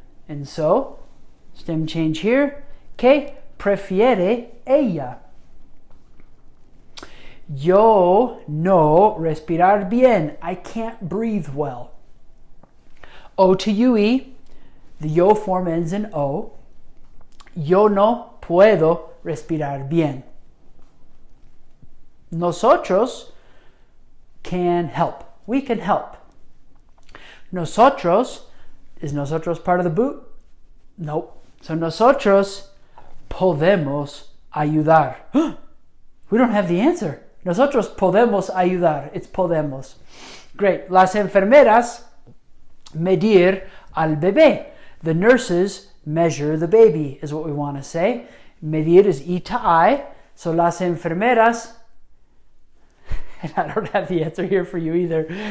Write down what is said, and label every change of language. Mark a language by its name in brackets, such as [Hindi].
[English] And so, stem change here. [Spanish] Que prefiere ella? Yo no respirar bien. [English] I can't breathe well. O to UE, the yo form ends in O. [Spanish] Yo no puedo respirar bien. [English] Nosotros can help. We can help. Nosotros, is nosotros part of the boot? Nope. So [Spanish] nosotros podemos ayudar. [English] We don't have the answer. [Spanish] Nosotros podemos ayudar. [English] It's podemos. Great. [Spanish] Las enfermeras medir al bebé. [English] The nurses measure the baby is what we want to say. Medir is E to I. So [Spanish] las enfermeras, [English] and I don't have the answer here for you either.